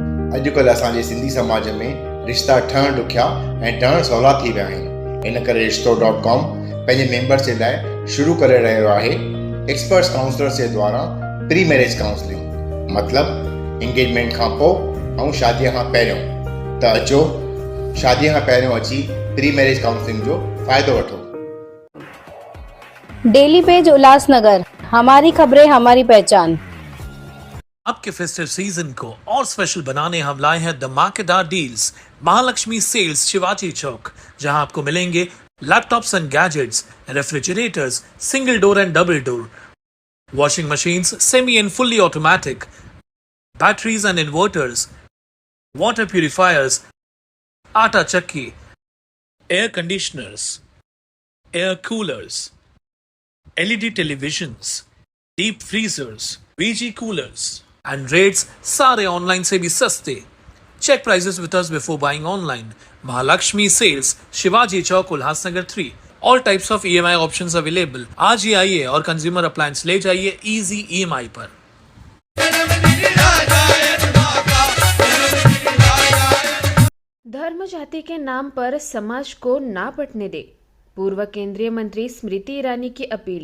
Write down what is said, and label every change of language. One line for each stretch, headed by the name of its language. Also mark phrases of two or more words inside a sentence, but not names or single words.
Sindhi: अॼुकल्ह असांजे सिंधी समाज में रिश्ता ठहण ॾुखिया ऐं ठहण सवला थी विया आहिनि। इन करे रिश्तो.com पंहिंजे मेंबर्स जे लाइ शुरू करे रहियो आहे
English: experts counsellors
Sindhi: जे द्वारा
English: pre marriage counselling,
Sindhi: मतिलबु इंगेजमेंट खां पोइ ऐं शादीअ खां पहिरियों। त अचो शादीअ खां पहिरियों अची
English: pre marriage counselling
Sindhi: जो फ़ाइदो वठो।
Hindi: डेली पेज उल्लासनगर, हमारी खबरें हमारी पहचान। आपके
English: festive season
Hindi: को और स्पेशल बनाने हम लाए हैं धमाकेदार डील्स।
English: महालक्ष्मी सेल्स शिवाजी चौक,
Hindi: जहां आपको मिलेंगे
English: laptops and gadgets, refrigerators single door and double door, washing machines semi and fully automatic, batteries and inverters, water purifiers,
Hindi: आटा चक्की,
English: air conditioners, air coolers, LED televisions, deep freezers, VG coolers and rates
Hindi: सारे ऑनलाइन से भी सस्ते।
English: check prices with us before buying online. महालक्ष्मी सेल्स शिवाजी चौक उल्लासनगर 3। all types of EMI options available.
Hindi: आज ही आइए और
English: consumer appliance
Hindi: ले जाइए
English: easy EMI
Hindi: पर। धर्म जाति के नाम पर समाज को ना बंटने दे, पूर्व केंद्रीय मंत्री स्मृति ईरानी की अपील।